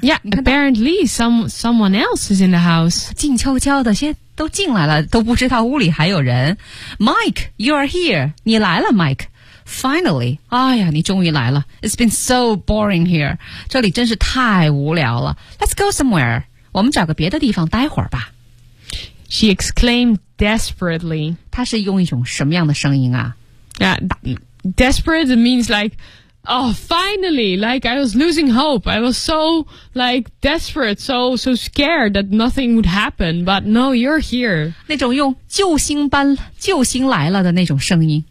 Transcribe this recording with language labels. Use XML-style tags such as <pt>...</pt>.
<en>Yeah, apparently someone else is in the house.</en> <zh>静悄悄的，现在都进来了，都不知道屋里还有人。</zh> <en>Mike, you are here.</en> <zh>你来了</zh> <en>,Mike. Finally.</en> <zh>哎呀，你终于来了。</zh> <en>It's been so boring here.</en> <zh>这里真是太无聊了。</zh> <en>Let's go somewhere.</en> <zh>我们找个别的地方待会儿吧。</zh> <en>She exclaimed desperately.</en> <zh>她是用一种什么样的声音啊</zh> <en>Desperate means like, oh, finally, like I was losing hope. I was so like desperate, so scared that nothing would happen. But no, you're here.</en> <zh>那种用救星来了的那种声音</zh>